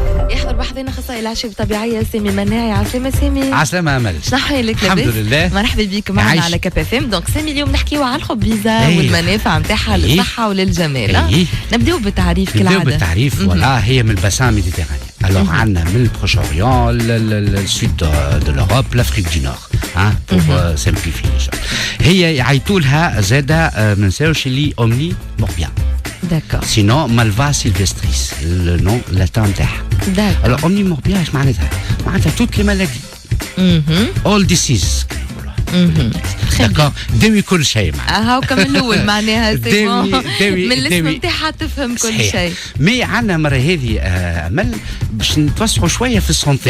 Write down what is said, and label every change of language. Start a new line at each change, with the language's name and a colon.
Arabic: يحضر بحثنا اخصائي الاعشاب الطبيعيه سامي مناعي. عسلامة سامي. عسلامة امل. شنو لك؟ الحمد لله. مرحبا بك معنا على كاب اف ام. دونك سامي اليوم نحكيو على الخبيزه والمنافع نتاعها للصحه وللجمال. نبداو بالتعريف كالعاده. نبداو بالتعريف. ولا هي من الباسان ميديتيراني.
French: Alors,
Arabic: عندنا من
French: البروش-أوريون, le sud de l'Europe, l'Afrique du Nord, hein, pour simplifier les choses.
Arabic: هي يعيطوا لها زادة ما نساوش اللي أومني موربيان.
French: D'accord. Sinon, Malva sylvestris, le nom latin نتاعها. D'accord.
Arabic: Alors, أومني موربيان اش معناتها؟ معناتها
French: toutes les maladies.
English: All diseases.
Arabic: داكور داوي كل شيء معناها. هاو كم الاول معناها داوي من الاسم نتاعها تفهم كل شيء. مي عندنا مرة هذه امل باش نتوسعوا شويه في السونتي.